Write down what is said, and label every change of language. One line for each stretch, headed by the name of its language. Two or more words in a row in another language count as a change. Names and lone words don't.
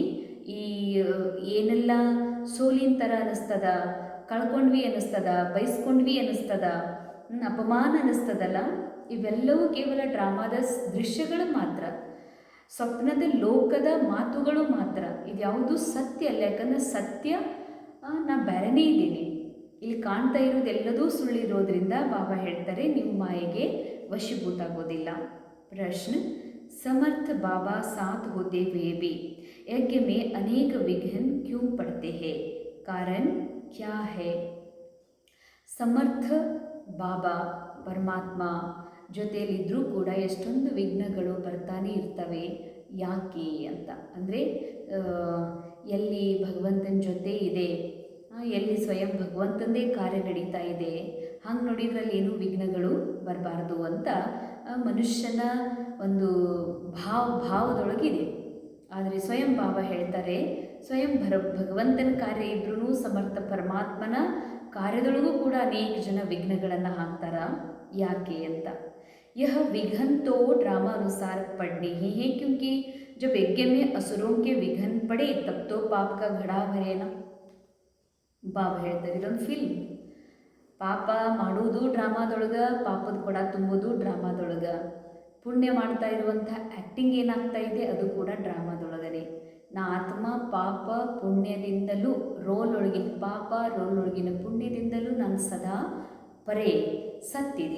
Kannada: ಈ ಏನೆಲ್ಲ ಸೋಲಿನ ಥರ ಅನ್ನಿಸ್ತದ, ಕಳ್ಕೊಂಡ್ವಿ ಅನ್ನಿಸ್ತದ, ಬಯಸ್ಕೊಂಡ್ವಿ ಅನ್ನಿಸ್ತದ, ಅಪಮಾನ ಅನ್ನಿಸ್ತದಲ್ಲ, ಇವೆಲ್ಲವೂ ಕೇವಲ ಡ್ರಾಮಾದ ದೃಶ್ಯಗಳು ಮಾತ್ರ, ಸ್ವಪ್ನದ ಲೋಕದ ಮಾತುಗಳು ಮಾತ್ರ. ಇದ್ಯಾವುದು ಸತ್ಯ ಅಲ್ಲ. ಯಾಕಂದರೆ ಸತ್ಯ ನಾ ಬೇರೆನೇ ಇದ್ದೀನಿ, ಇಲ್ಲಿ ಕಾಣ್ತಾ ಇರೋದೆಲ್ಲದೂ ಸುಳ್ಳಿರೋದ್ರಿಂದ ಬಾಬಾ ಹೇಳ್ತಾರೆ, ನೀವು ಮಾಯೆಗೆ ವಶೀಭೂತ ಆಗೋದಿಲ್ಲ. ಪ್ರಶ್ನೆ:
Hindi: समर्थ बाबा साथ होते हुए भी यज्ञ में अनेक विघ्न क्यों पड़ते हैं? कारण क्या है?
Kannada: ಸಮರ್ಥ ಬಾಬಾ ಪರಮಾತ್ಮ ಜೊತೆಯಲ್ಲಿದ್ದರೂ ಕೂಡ ಎಷ್ಟೊಂದು ವಿಘ್ನಗಳು ಬರ್ತಾನೆ ಇರ್ತವೆ, ಯಾಕೆ ಅಂತ. ಅಂದರೆ ಎಲ್ಲಿ ಭಗವಂತನ ಜೊತೆ ಇದೆ, ಎಲ್ಲಿ ಸ್ವಯಂ ಭಗವಂತಂದೇ ಕಾರ್ಯ ನಡೀತಾ ಇದೆ, ಹಂಗೆ ನೋಡಿದ್ರಲ್ಲಿ ಏನೂ ವಿಘ್ನಗಳು ಬರಬಾರ್ದು ಅಂತ ಮನುಷ್ಯನ ಒಂದು ಭಾವದೊಳಗಿದೆ. ಆದರೆ ಸ್ವಯಂ ಬಾಬಾ ಹೇಳ್ತಾರೆ, ಸ್ವಯಂ ಭಗವಂತನ ಕಾರ್ಯ ಇದ್ರೂ ಸಮರ್ಥ ಪರಮಾತ್ಮನ ಕಾರ್ಯದೊಳಗೂ ಕೂಡ ಅನೇಕ ಜನ ವಿಘ್ನಗಳನ್ನು ಹಾಕ್ತಾರ, ಯಾಕೆ ಅಂತ.
Hindi: यह विघ्न तो ड्रामा अनुसार पड़ने ही है, क्योंकि जब यज्ञ में असुरों के विघ्न पड़े तब तो पाप का घड़ा भरे ना.
Kannada: ಬಾಬಾ ಹೇಳ್ತಾರೆ, ಇದೊಂದು ಫಿಲ್ಮ್. ಪಾಪ ಮಾಡೋದು ಡ್ರಾಮಾದೊಳಗೆ, ಪಾಪದ ಕೊಡ ತುಂಬೋದು ಡ್ರಾಮಾದೊಳಗೆ, ಪುಣ್ಯ ಮಾಡ್ತಾ ಇರುವಂಥ ಆ್ಯಕ್ಟಿಂಗ್ ಏನಾಗ್ತಾ ಇದೆ ಅದು ಕೂಡ ಡ್ರಾಮಾದೊಳಗನೆ. ನಾ ಆತ್ಮ ಪಾಪ ಪುಣ್ಯದಿಂದಲೂ ರೋಲ್ ಒಳಗಿನ ಪುಣ್ಯದಿಂದಲೂ ನಾನು ಸದಾ ಪರೇ ಸತ್ತಿದ್ದೀನಿ.